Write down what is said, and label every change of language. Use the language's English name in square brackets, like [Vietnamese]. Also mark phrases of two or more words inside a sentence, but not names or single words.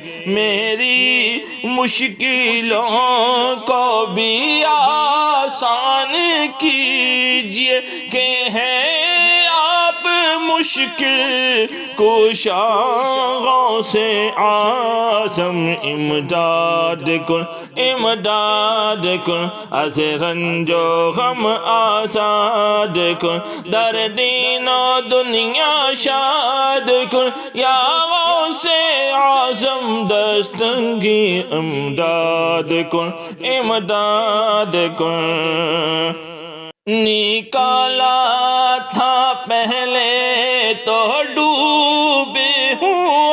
[Urdu] میری مشکلوں کو بھی آسان کیجیے کہ ہیں آپ مشکل [Persian] کشا غوث اعظم امداد کن امداد کن از رنج و غم آزاد کن در دین و دنیا شاد کن یا غوث اعظم دستگیر امداد کن امداد کن [Urdu] نکالا تھا پہلے تو ڈوبے ہوں